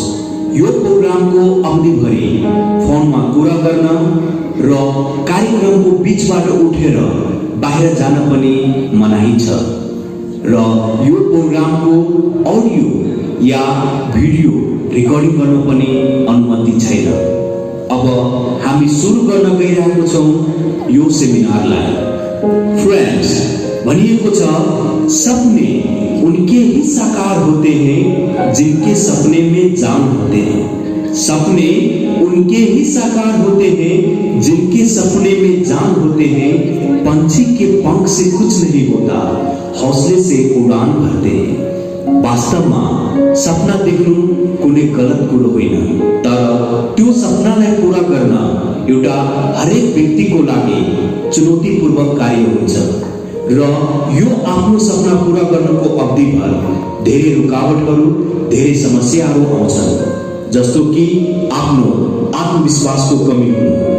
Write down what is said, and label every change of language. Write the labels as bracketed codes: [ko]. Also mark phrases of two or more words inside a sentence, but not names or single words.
[ne] यो प्रोग्रामको अवधिभरि फोनमा कुरा गर्न र कार्यक्रमको बीचबाट उठेर बाहिर जान पनि मनाही छ र यो प्रोग्रामको अडियो या भिडियो रेकर्डिङ गर्न पनि अनुमति छैन। अब हामी सुरु गर्न गइरहेको छौं यो सेमिनारलाई। [hi] फ्रेंड्स, [ne] भनिएको छ [hi] सपने उनके ही साकार होते हैं जिनके सपने में जान होते हैं। सपने उनके ही साकार होते हैं जिनके सपने में जान होते हैं। पंछी के पंख से कुछ नहीं होता, हौसले से उड़ान भरते हैं। [ne] वास्तवमा सपना देख्नु कुनै गलत कुरो होइन, तर त्यो सपनालाई पूरा गर्न एउटा हरेक व्यक्तिको लागि चुनौतीपूर्वक कार्य हुन्छ र यो आफ्नो सपना पूरा गर्नको अवधिभर धेरै रुकावटहरू, धेरै समस्याहरू आउँछन्, जस्तो कि आफ्नो आत्मविश्वासको कमी हुनु।